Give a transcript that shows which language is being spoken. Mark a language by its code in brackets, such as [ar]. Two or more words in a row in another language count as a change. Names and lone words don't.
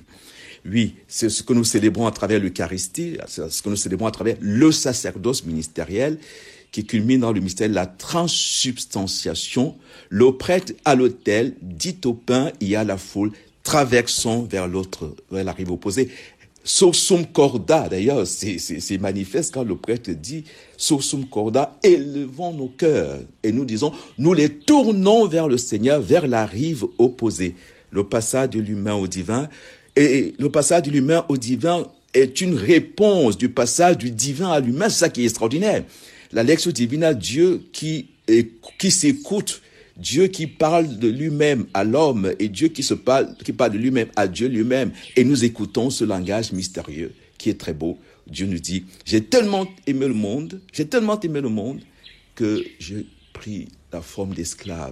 [fr] Oui, c'est ce que nous célébrons à travers l'Eucharistie, c'est ce que nous célébrons à travers le sacerdoce ministériel qui culmine dans le mystère de la transsubstantiation. Le prêtre à l'autel dit au pain et à la foule, traversons vers la rive opposée. [la] Sursum corda, [fr] d'ailleurs, c'est manifeste quand le prêtre dit [la] sursum corda, [fr] élevons nos cœurs et nous disons, nous les tournons vers le Seigneur, vers la rive opposée. Le passage de l'humain au divin. Et le passage de l'humain au divin est une réponse du passage du divin à l'humain. C'est ça qui est extraordinaire. [la] La lectio divina, [fr] Dieu qui s'écoute, Dieu qui parle de lui-même à l'homme et Dieu qui parle de lui-même à Dieu lui-même. Et nous écoutons ce langage mystérieux qui est très beau. Dieu nous dit, j'ai tellement aimé le monde que j'ai pris la forme d'esclave.